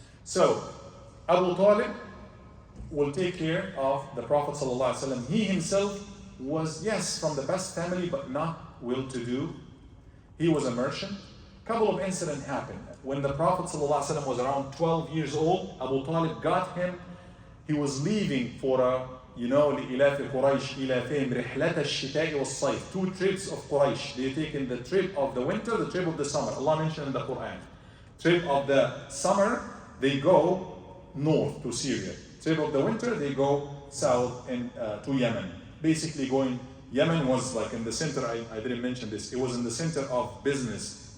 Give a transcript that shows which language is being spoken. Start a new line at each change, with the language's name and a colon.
English: So, Abu Talib will take care of the Prophet ﷺ. He himself was, yes, from the best family, but not well-to-do. He was a merchant. Couple of incidents happened. When the Prophet ﷺ was around 12 years old, Abu Talib got him. He was leaving for a,
Arabic: لإلاف قريش إلافهم رحلة الشتاء والصيف.
English: 2 trips of Quraysh. They taken the trip of the winter, the trip of the summer. Allah mentioned in the Quran. Trip of the summer, they go north to Syria. Trip of the winter, they go south to Yemen. Basically going, Yemen was like in the center, I didn't mention this, it was in the center of business.